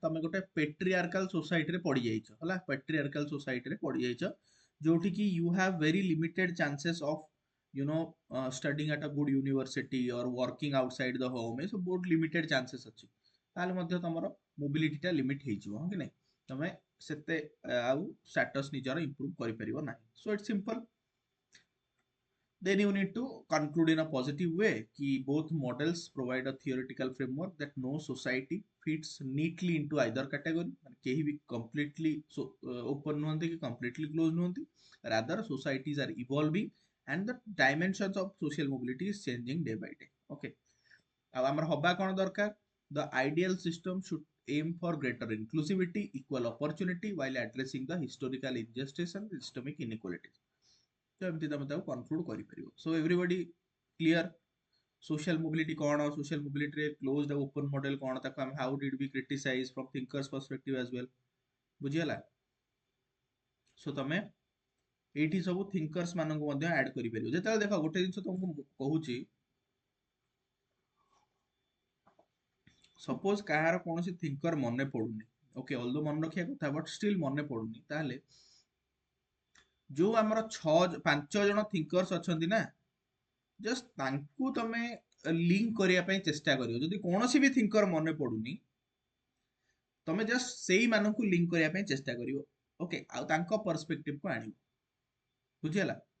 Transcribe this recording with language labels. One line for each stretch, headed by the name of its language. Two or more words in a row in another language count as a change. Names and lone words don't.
Odia: ତମେ ଗୋଟେ
English: patriarchal societyରେ
Odia: ପଡିଯାଇଛ ହେଲା
English: patriarchal societyରେ
Odia: ପଡିଯାଇଛ ଯୋଉଠି କି
English: you have very limited chances of studying at a good university or working outside the home
Odia: ଏସବୁ ବହୁତ
English: limited chances
Odia: ଅଛି ତାହେଲେ ମଧ୍ୟ ତମର
English: mobilityଟା limit
Odia: ହେଇଯିବ ହଁ କି ନାଇଁ ତମେ ସେତେ ଆଉ ଷ୍ଟାଟସ୍ ନିଜର ଇମ୍ପ୍ରୁଭ କରିପାରିବ ନାହିଁ
English: so it's simple then you need to conclude in a positive way ki both models provide a theoretical framework that no society fits neatly into either category
Odia: ମାନେ କେହି ବି
English: completely open
Odia: ନୁହନ୍ତି କି
English: completely close ନୁହନ୍ତି rather societies are evolving and the dimensions of social mobility is changing day by day okay
Odia: ଆଉ ଆମର ହବା କଣ ଦରକାର
English: the ideal system should aim for greater inclusivity equal opportunity while addressing the historical injustice and systemic inequalities
Odia: ତ ଏମିତି ତମେ ତାକୁ କନକ୍ଲୁଡ କରିପାରିବ
English: so everybody clear social mobility କଣ social mobility ରେ closed ଆଉ open model
Odia: କଣ ତାକୁ ଆମେ
English: how did we criticize from thinkers perspective as well
Odia: ବୁଝିହେଲା ସୋ ତମେ ଏଇଠି ସବୁ
English: thinkers
Odia: ମାନଙ୍କୁ ମଧ୍ୟ ଆଡ କରିପାରିବ ଯେତେବେଳେ ଦେଖ ଗୋଟେ ଜିନିଷ ତମକୁ କହୁଛି ସପୋଜ କାହାର କୌଣସି ଥିଙ୍କର ମନେ ପଡୁନି ଓକେ ଅଲଦୋ ମନେ ରଖିବା କଥା
English: but still
Odia: ମନେ ପଡୁନି ତାହେଲେ ଯୋଉ ଆମର 5 ଜଣ ଥିଙ୍କର୍ସ ଅଛନ୍ତି ନା ଜଷ୍ଟ ତାଙ୍କୁ ତମେ ଲିଙ୍କ କରିବା ପାଇଁ ଚେଷ୍ଟା କରିବ ଯଦି କୌଣସି ବି ଥିଙ୍କର ମନେ ପଡୁନି ତମେ ଜଷ୍ଟ ସେଇମାନଙ୍କୁ ଲିଙ୍କ କରିବା ପାଇଁ ଚେଷ୍ଟା କରିବ ଓକେ ଆଉ ତାଙ୍କ ପର୍ସପେକ୍ଟିଭକୁ ଆଣିବ ବୁଝିହେଲା